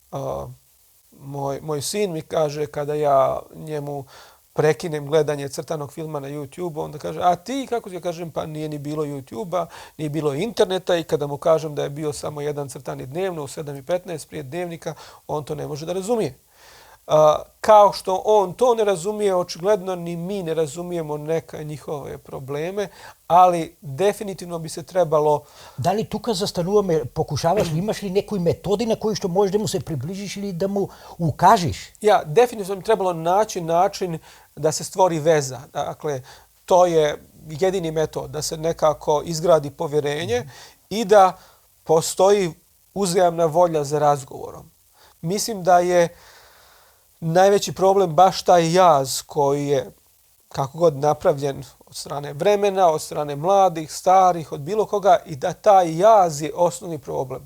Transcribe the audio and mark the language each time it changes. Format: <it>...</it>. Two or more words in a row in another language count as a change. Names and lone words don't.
<bs>Moj sin mi kaže kada ja njemu prekinem gledanje crtanog filma na YouTube, onda kaže, a ti, kako ti kažem, pa nije ni bilo YouTube-a, nije bilo interneta i kada mu kažem da je bio samo jedan crtani dnevno u 7:15 prije dnevnika, on to ne može da razumije. Kao što on to ne razumije, očigledno ni mi ne razumijemo neka njihove probleme, ali definitivno bi se trebalo...</bs> <mk>Да ли тука застануваме, покушаваш ли, имаш ли некои методи на кои што можеш да му се приближиш или да му укажеш?</mk> <bs>Ja, definitivno bi trebalo naći način da se stvori veza. Dakle, to je jedini metod, da se nekako izgradi povjerenje i da postoji uzajamna volja za razgovorom. Mislim da je najveći problem baš taj jaz koji je kako god napravljen od strane vremena, od strane mladih, starih, od bilo koga i da taj jaz je osnovni problem.</bs>